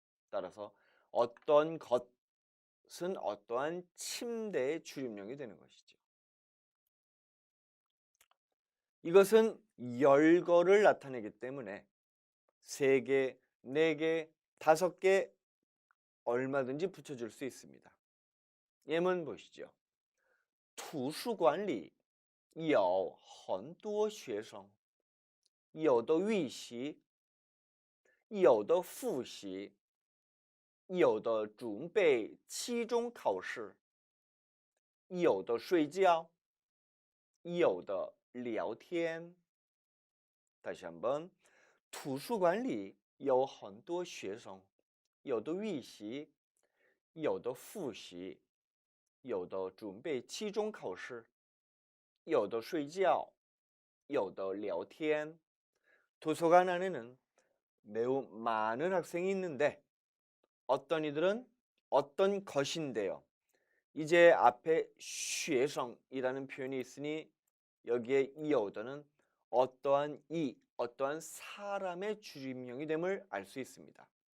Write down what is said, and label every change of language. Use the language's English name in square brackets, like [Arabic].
[Korean] 따라서 어떤 것은 어떠한 침대의 줄임명이 되는 것이죠. 이것은 열거를 나타내기 때문에 세 개 4개, 5개 얼마든지 붙여줄 수 있습니다. 예문 보시죠. [Chinese] 图书馆里有很多学生，有的预习，有的复习，有的准备期中考试，有的睡觉，有的聊天。 [Korean] 다시 한번. [Chinese] 图书馆里有很多学生，有的预习，有的复习，有的准备期中考试，有的睡觉，有的聊天. [Korean] 도서관 안에는 매우 많은 학생이 있는데 어떤 이들은 어떤 것인데요. 이제 앞에 学生이라는 표현이 있으니 여기에 有的는 어떠한 어떠한 사람의 줄임명이 됨을 알 수 있습니다.